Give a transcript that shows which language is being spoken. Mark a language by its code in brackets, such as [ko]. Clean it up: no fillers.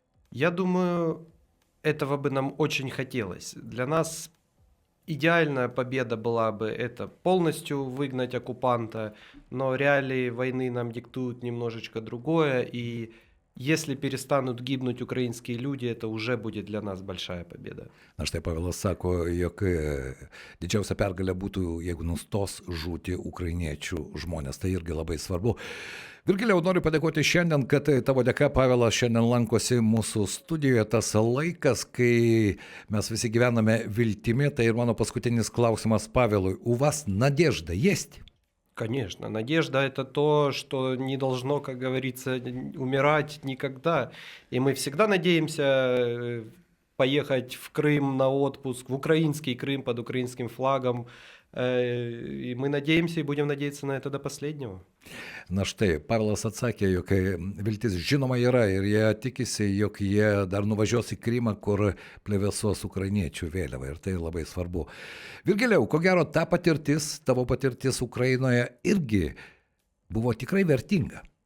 [ru] Я думаю, этого бы нам очень хотелось. Для нас идеальная победа была бы это полностью выгнать оккупанта, но реалии войны нам диктуют немножечко другое, и если перестануть гибнуть [uk] українські люди, це вже буде [ru] для нас большая победа. [lt] Na štai Pavelas sako, jog didžiausia pergalė būtų, jeigu nustos žūti ukrainiečių žmonės. Tai irgi labai svarbu. Virgilijau, noriu padėkoti šiandien, kad tavo dėka Pavelas šiandien lankosi mūsų studijoje. Tas laikas, kai mes visi gyvename viltimi, tai ir mano paskutinis klausimas Pavelui. [ru] У вас надежда есть? Конечно, надежда – это то, что не должно, как говорится, умирать никогда. И мы всегда надеемся поехать в Крым на отпуск, в украинский Крым под украинским флагом, И мы надеемся и будем надеяться на это до последнего. [lt] Na štai, Pavelas atsakė, jog viltis žinoma yra ir jie tikisi, jog jie dar nuvažiuos į Krymą, kur plevėsuos ukrainiečių vėliava ir tai labai svarbu. Virgilijau, ko gero, ta patirtis, tavo patirtis Ukrainoje irgi buvo tikrai vertinga.